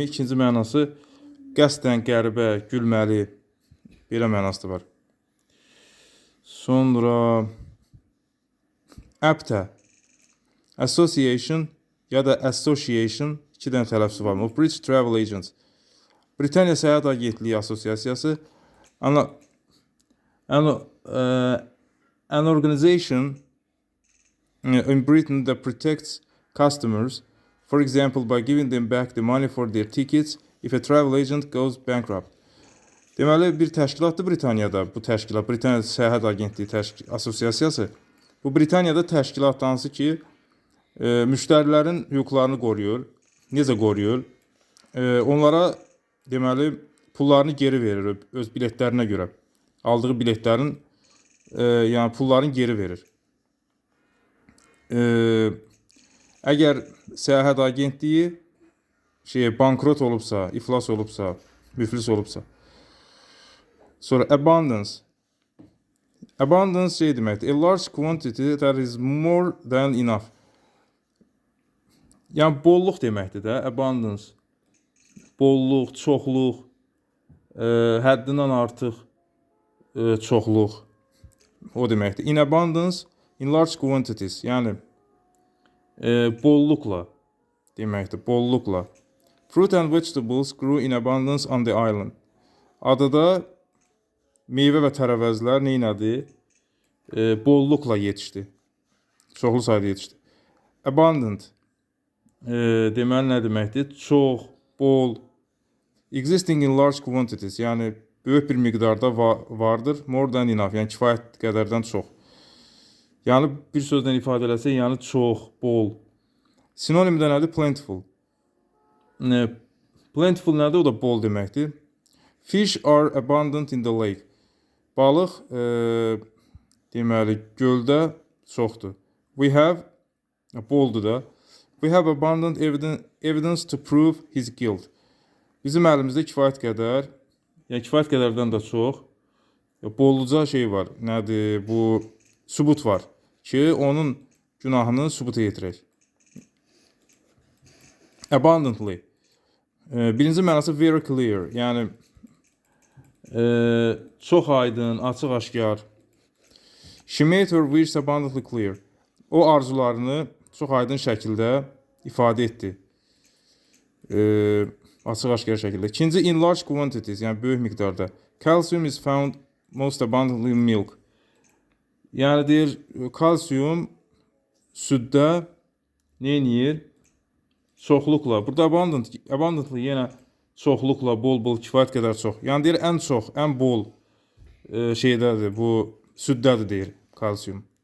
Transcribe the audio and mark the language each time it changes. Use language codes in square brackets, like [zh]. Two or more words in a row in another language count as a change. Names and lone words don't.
[az] İkinci mənası qəsdən qəribə, gülməli, belə mənası var. Sonra APTA, Association ya da Association, iki dənə tələffüzü var. [en] Of British Travel Agents. [az] Britaniya Səyahət Agentliyi Assosiasiyası. [en] An organization in Britain that protects customers, for example, by giving them back the money for their tickets if a travel agent goes bankrupt. [az] Deməli, bir təşkilatdır Britaniyada, bu təşkilat, Britaniya Səyahət Agentliyi Assosiasiyası. Bu Britaniyada təşkilat hansı ki, müştərilərin hüquqlarını qoruyur. Necə qoruyur? Onlara, deməli, pullarını geri verir öz biletlərinə görə. Aldığı biletlərin, yəni pullarını geri verir. Əgər Səyahət Agentliyi bankrot olubsa, iflas olubsa, müflis olubsa. Sonra abundance. Abundance deməkdir. [en] A large quantity that is more than enough. [az] Yəni bolluq deməkdir də, abundance. Bolluq, çoxluq, həddindən artıq çoxluq. O deməkdir. [en] In abundance, in large quantities. [az] Yəni bolluqla deməkdir, bolluqla. [en] Fruit and vegetables grew in abundance on the island. [az] Adada meyvə və tərəvəzlər neynədi? Bolluqla yetişdi. Çoxlu sayda yetişdi. Abundant deməli nə deməkdir? Çox, bol. [en] Existing in large quantities, [az] yəni böyük bir miqdarda vardır. [en] More than enough, [az] yəni kifayət qədərdən çox. Yəni bir sözlə ifadə eləsək, yəni çox, bol. Sinonimdə nədir? Plentiful. Plentiful nədir? O da bol deməkdir. [en] Fish are abundant in the lake. [az] Balıq deməli göldə çoxdur. [en] We have [az] boldur da. [en] We have abundant evidence to prove his guilt. [az] Bizim əlimizdə kifayət qədər, yəni kifayət qədərdən də çox bolluca şey var. Nədir? Bu sübut var ki, onun günahını sübuta yetirək. Abundantly. Birinci mənası [en] very clear, [az] yəni çox aydın, açıq aşkar. [en] She made her wishes abundantly clear. [az] O arzularını çox aydın şəkildə ifadə etdi. Açıq aşkar şəkildə. İkinci, [en] in large quantities, [az] yəni böyük miqdarda. [en] Calcium is found most abundantly in milk. [az] Yəni deyir, kalsiyum süddə neyniyir? Çoxluqla. Burada abundantly yenə çoxluqla, bol-bol, kifayət qədər çox. Yəni deyir, ən çox, ən bol şeydədir, bu süddədir deyir kalsiyum.